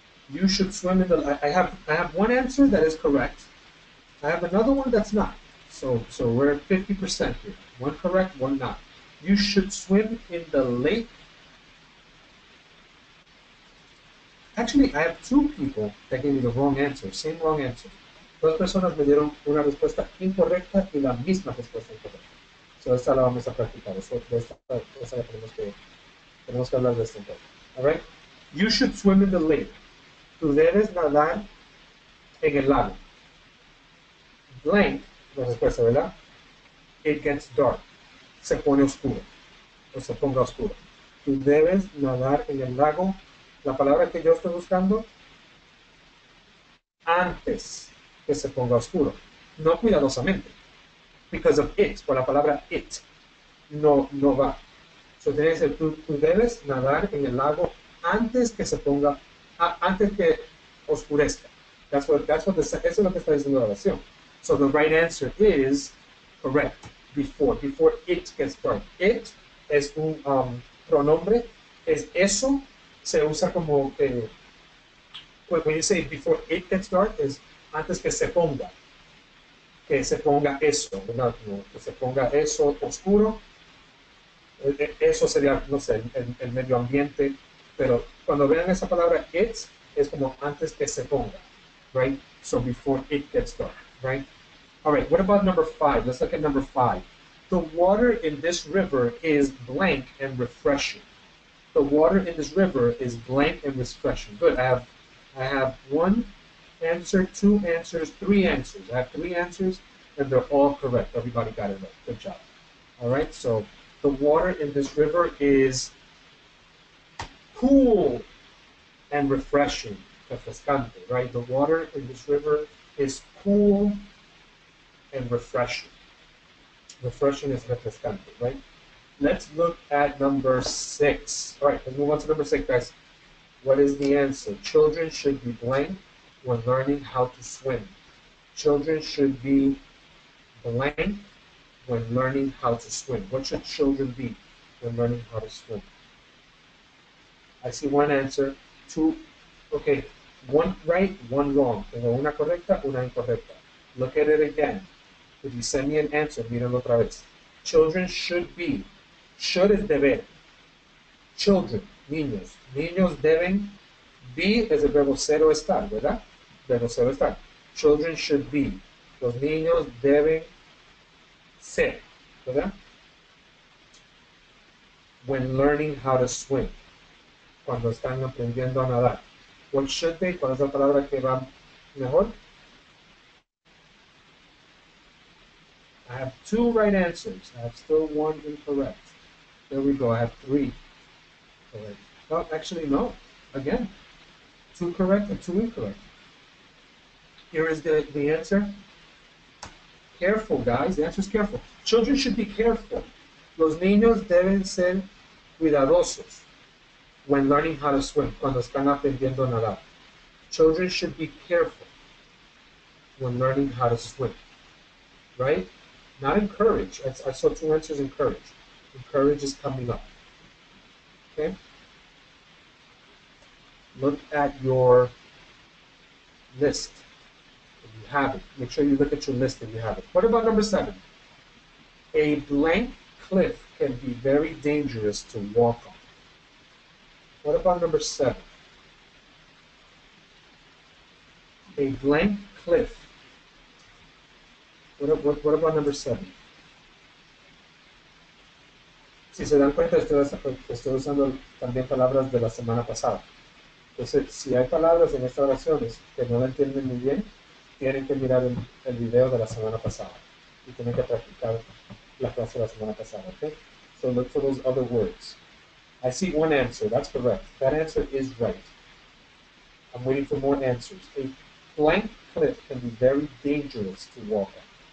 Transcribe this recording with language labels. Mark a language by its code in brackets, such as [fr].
[en] You should swim in the. I have 1 answer that is correct. I have another one that's not. So we're at 50% here. 1 correct, 1 not. You should swim in the lake. Actually, I have 2 people that gave me the wrong answer. Same wrong answer. [es] 2 personas me dieron una respuesta incorrecta y la misma respuesta incorrecta. So esta la vamos a practicar. Esta la tenemos que hablar de esto entonces. All right? [en] You should swim in the lake. [es] Tú debes nadar en el lago. Blank, la respuesta, ¿verdad? [en] It gets dark. [es] Se pone oscuro. O se ponga oscuro. Tú debes nadar en el lago. La palabra que yo estoy buscando, antes que se ponga oscuro. No cuidadosamente. [en] Because of it, [es] por la palabra it. No va. So, tiene que ser, tú debes nadar en el lago antes que se ponga, antes que oscurezca. Eso es lo que está diciendo la oración. [en] So the right answer is correct. Before it gets dark. [es] It es un pronombre, es eso, se usa como, [en] when you say before it gets dark, [es] es antes que se ponga eso, ¿verdad? Que se ponga eso oscuro. Eso sería, no sé, el medio ambiente, pero cuando vean esa palabra it, es como antes que se ponga, [en] right? So before it gets dark, right? All right, what about number 5? Let's look at number 5. The water in this river is blank and refreshing. The water in this river is blank and refreshing. Good, I have 1 answer, 2 answers, 3 answers. I have 3 answers, and they're all correct. Everybody got it right. Good job. All right, so the water in this river is cool and refreshing. [es] Refrescante, [en] right? The water in this river is cool and refreshing. Refreshing is refrescante, right? Let's look at number 6. All right, let's move on to number 6, guys. What is the answer? Children should be blank when learning how to swim. Children should be blank when learning how to swim. What should children be when learning how to swim? I see 1 answer, 2, okay, 1 right, 1 wrong. [es] Tengo una correcta, una incorrecta. [en] Look at it again. If you send me an answer, [es] míralo otra vez. [en] Children should be. [es] Should es deber. Children, niños. Niños deben. Be es el verbo ser o estar, ¿verdad? Verbo ser o estar. [en] Children should be. [es] Los niños deben ser, ¿verdad? [en] When learning how to swim. [es] Cuando están aprendiendo a nadar. [en] What should they? [es] ¿Cuál es la palabra que va mejor? [en] I have 2 right answers. I have still 1 incorrect. There we go. I have 3 correct. Well, actually, no. Again, 2 correct and 2 incorrect. Here is the answer. Careful, guys. The answer is careful. Children should be careful. [es] Los niños deben ser cuidadosos [en] when learning how to swim, [es] cuando están aprendiendo a nadar. [en] Children should be careful when learning how to swim, right? Not encourage. I saw 2 answers encourage. Encourage is coming up. Okay? Look at your list if you have it. Make sure you look at your list if you have it. What about number 7? A blank cliff can be very dangerous to walk on. What about number 7? A blank cliff. What about number 7? [es] Si se dan cuenta, estoy usando también palabras de la semana pasada. Entonces, si hay palabras en estas oraciones que no la entienden muy bien, tienen que mirar el video de la semana pasada y tienen que practicar la clase de la semana pasada, okay? [en] So look for those other words. I see 1 answer. That's correct. That answer is right. I'm waiting for more answers. A blank cliff can be very dangerous to walk on.